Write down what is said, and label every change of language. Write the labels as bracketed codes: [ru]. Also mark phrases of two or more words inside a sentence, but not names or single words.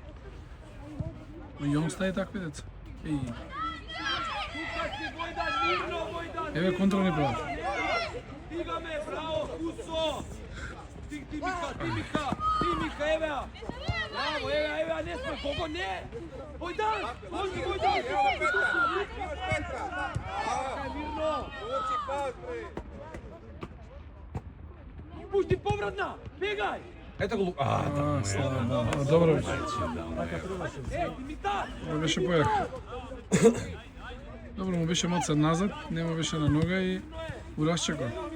[mk] Но и он стаи такви деца. Еј, Тука си Војдан, мирно Војдан! еве контра не прават. Стигаме, браво, Кусо! Стиг Димика, Димика! Ти, Мика, еве ја! Браво, еве ја, не сме, кого не! Војдан! Може Војдан! [sr] Evo ga Petar, imaš Petra. [mk] Чекај, мирно! [sr] Uči pas, bre. [mk] Пушти повратна! Бегај! Ето го А, слава. Добро беше. Еј, Димитар! Ова беше појак. Добро му беше маца назад, нема беше на нога и у расчекор.